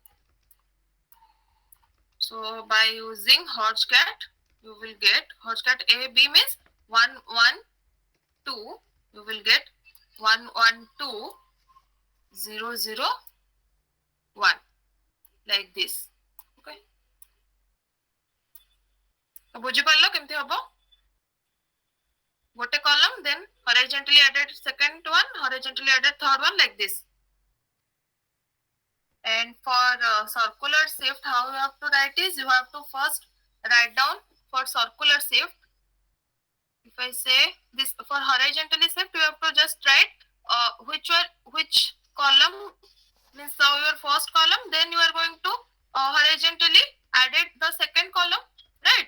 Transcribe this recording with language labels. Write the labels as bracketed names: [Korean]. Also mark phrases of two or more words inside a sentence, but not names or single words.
[English] So by using hotcat you will get hotcat A B means 1 1 2. You will get 1 1 2 0 0 1 like this. Okay. [Odia] ତ ବୁଝି ପାରିଲ କେମିତି ହବ? [English] गोटे column, then horizontally added second one, horizontally added third one, like this. And for circular shift, how you have to write is, you have to first write down for circular shift. If I say this for horizontally shift, you have to just write which column means your first column, then you are going to horizontally added the second column, right?